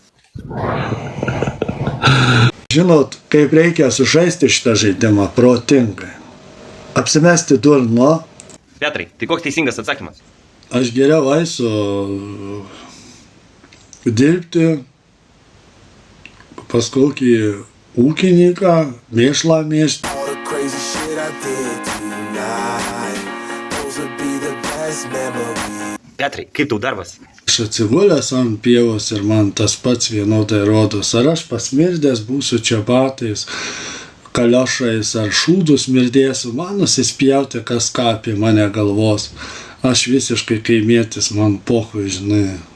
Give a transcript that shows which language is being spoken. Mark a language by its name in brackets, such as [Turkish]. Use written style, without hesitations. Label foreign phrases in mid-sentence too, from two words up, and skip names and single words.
[Lithuanian] Žinot, kaip reikia sužaisti šitą žaidimą protingai. Apsimesti durnu. Petrai, tai koks teisingas atsakymas? Aš geriau eisiu dirbti pas kokį ūkininką, mėšlą mėšti. [English] All the crazy shit I did tonight, those would be the best memories. [Lithuanian] Petrai, kaip tau darbas? Aš atsigulęs ant pievos ir man tas pats vienodai rodos. Ar aš pasmirdęs būsiu čia batais, kaliošais ar šūdų smirdėsiu, man nusispjauti kas ką apie mane galvos. Aš visiškai kaimietis, man pochui, žinai.